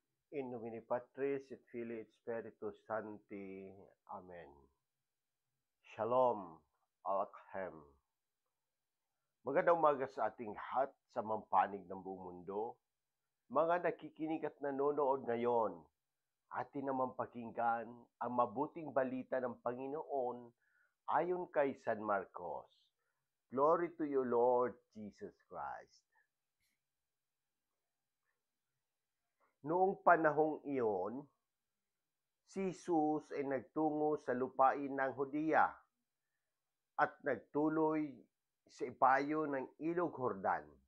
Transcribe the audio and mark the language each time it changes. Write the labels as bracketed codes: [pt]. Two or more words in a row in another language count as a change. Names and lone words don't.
[la] In nomine Patris et Filii et Spiritus Sancti. [he] אמן. שלום עליכם. [tl] Magandang umaga sa ating lahat sa mampanig ng buong mundo. Mga nakikinig at nanonood ngayon, atin naman pakinggan ang mabuting balita ng Panginoon ayon kay San Marcos. [en] Glory to you, Lord Jesus Christ. [tl] Noong panahong iyon, si Jesus ay nagtungo sa lupain ng Hudiya at nagtuloy sa ibayo ng Ilog Jordan.